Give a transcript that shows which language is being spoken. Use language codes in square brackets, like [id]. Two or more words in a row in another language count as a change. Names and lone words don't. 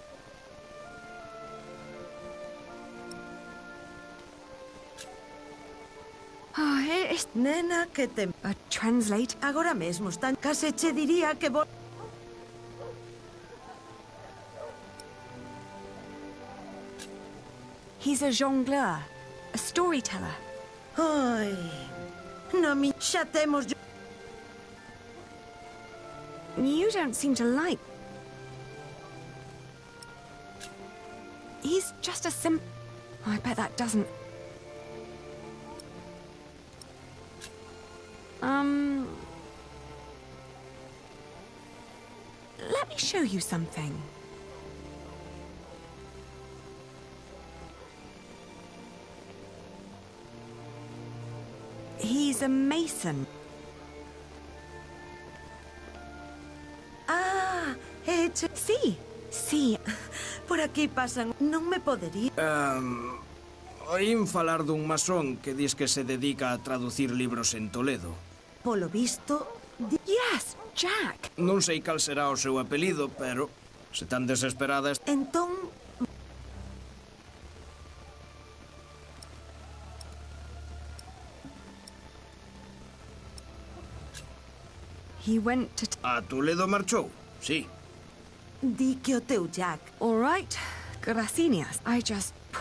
[en] Oh, it's... [gl] Nena, que te... [en] Translate. [gl] Agora mesmo están... Case che diría que vos... [en] He's a jongleur, a storyteller. [gl] Ai... Na mi... Xa temos... [en] You don't seem to like... He's just a Oh, I bet that doesn't... Let me show you something. He's a mason. [gl] Ah, che... Sí, sí. Por aquí pasan... Non me podería... Oín falar dun masón que dis que se dedica a traducir libros en Toledo. Polo visto... [en] Yes, Jack. [gl] Non sei cal será o seu apelido, pero se tan desesperada... Entón... [en] He went to... [gl] A Toledo marchou, sí. Di que o teu Jack... [en] All right, gracias. I just...